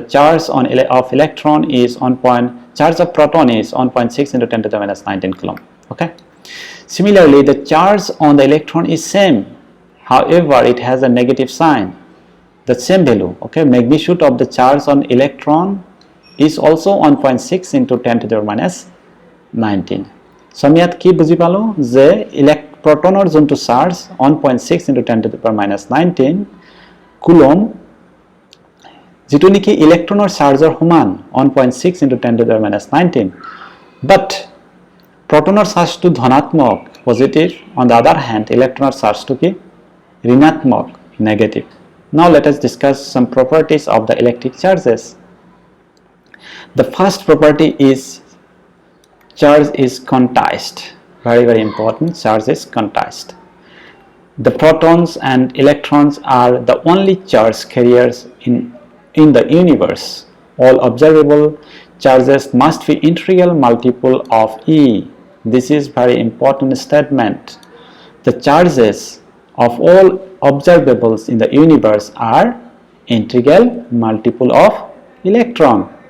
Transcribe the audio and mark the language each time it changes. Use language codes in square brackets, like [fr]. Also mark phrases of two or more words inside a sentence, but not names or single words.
[en] charge of electron is charge of proton is 1.6 into 10 to the minus 19 coulomb okay similarly the charge on the electron is same however it has a negative sign the same value okay magnitude of the charge on electron is also 1.6 into 10 to the minus 19 so [as] আমি ইয়াত কি বুজি পালো যে প্ৰ'টনৰ জন্য [en] charge 1.6 into 10 to the power minus 19 coulomb [as] যেটো নেকি ইলেক্ট্রনৰ চাৰ্জৰ সমান [en] 1.6 into 10 to the minus 19 but [as] প্ৰ'টনৰ চাৰ্জ টো ধনাত্মক [en] positive on the other hand [as] ইলেকট্ৰনৰ চাৰ্জ টো কি ঋণাত্মক [en] negative now let us discuss some properties of the electric charges the first property is charge is quantized very important charge is quantized the protons and electrons are the only charge carriers in the universe all observable charges must be integral multiple of E this is very important statement the charges of all observables in the universe are integral multiple of electron